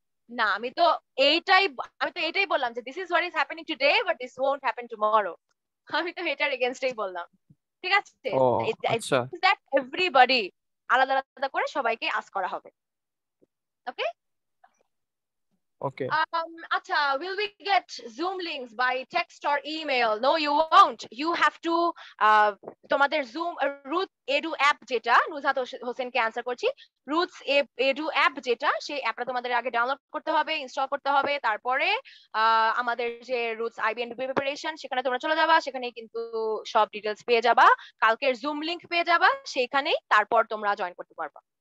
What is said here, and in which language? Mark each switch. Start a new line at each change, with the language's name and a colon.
Bangla: না, আমি তো এইটাই বললাম যে
English: This is what is happening today, but this won't happen tomorrow.
Bangla: আমি তো এটার এগেনস্টেই বললাম, ঠিক আছে? ও আচ্ছা দ্যাট এভরিবডি আলাদা আলাদা করে সবাইকে আস্ক করা হবে, ওকে?
English: okay
Bangla: Acha,
English: will we get Zoom links by text or email? No, you won't. You have to
Bangla: তোমাদের Zoom Roots Edu app যেটা নুজহাত হোসেনকে অ্যানসার করছি, Roots Edu app যেটা, সেই অ্যাপটা তোমাদের আগে ডাউনলোড করতে হবে, ইনস্টল করতে হবে, তারপরে আমাদের যে Roots IB and প্রিপারেশন সেখানে তোমরা চলে যাবা, সেখানে কিন্তু সব ডিটেইলস পেয়ে যাবা, কালকের Zoom লিংক পেয়ে যাবা সেইখানেই, তারপর তোমরা জয়েন করতে পারবা।